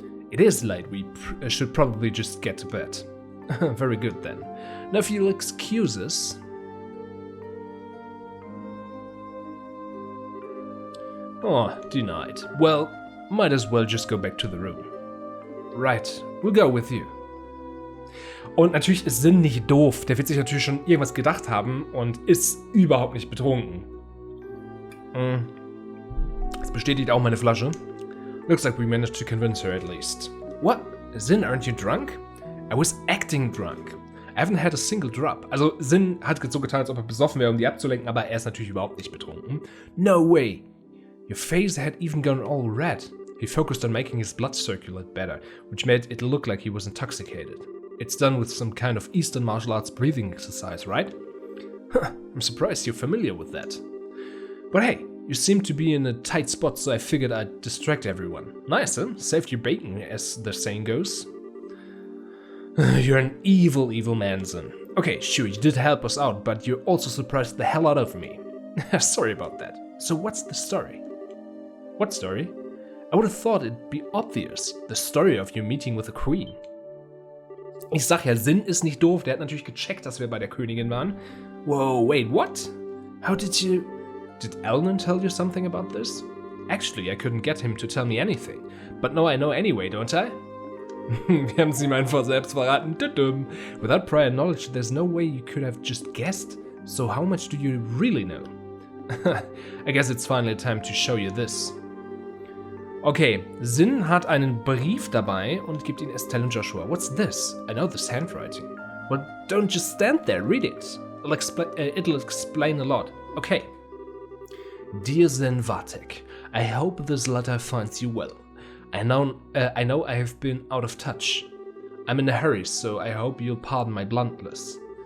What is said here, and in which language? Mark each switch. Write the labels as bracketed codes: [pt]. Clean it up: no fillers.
[en] It is late, we should probably just get to bed. Very good then. Now if you'll excuse us... Oh, denied. Well, might as well just go back to the room. Right, we'll go with you. [de] Und natürlich ist Sinn nicht doof. Der wird sich natürlich schon irgendwas gedacht haben und ist überhaupt nicht betrunken. Das bestätigt auch meine Flasche. [en] Looks like we managed to convince her at least. What? Zin, aren't you drunk? I was acting drunk. I haven't had a single drop. [de] Also Zin hat so getan, als ob er besoffen wäre, um die abzulenken, aber er ist natürlich überhaupt nicht betrunken. [en] No way. Your face had even gone all red. He focused on making his blood circulate better, which made it look like he was intoxicated. It's done with some kind of Eastern martial arts breathing exercise, right? Huh, I'm surprised you're familiar with that. But hey, you seem to be in a tight spot, so I figured I'd distract everyone. Nice, huh? Saved your bacon, as the saying goes. You're an evil, evil man, Zin. Okay, sure, you did help us out, but you also surprised the hell out of me. Sorry about that. So what's the story? What story? I would have thought it'd be obvious. The story of your meeting with the queen. [de] Ich sag ja, Sinn ist nicht doof. Der hat natürlich gecheckt, dass wir bei der Königin waren. [en] Whoa, wait, what? How did you... Did Elnan tell you something about this? Actually, I couldn't get him to tell me anything. But now I know anyway, don't I? [de] Wir haben es ihm einfach selbst verraten. [en] Without prior knowledge, there's no way you could have just guessed. So how much do you really know? I guess it's finally time to show you this. [de] Okay, Sin hat einen Brief dabei und gibt ihn Estelle und Joshua. [en] What's this? I know this handwriting. Well, don't just stand there, read it. It'll explain a lot. Okay. Dear Zen Vatek, I hope this letter finds you well. I know I have been out of touch. I'm in a hurry, so I hope you'll pardon my bluntness.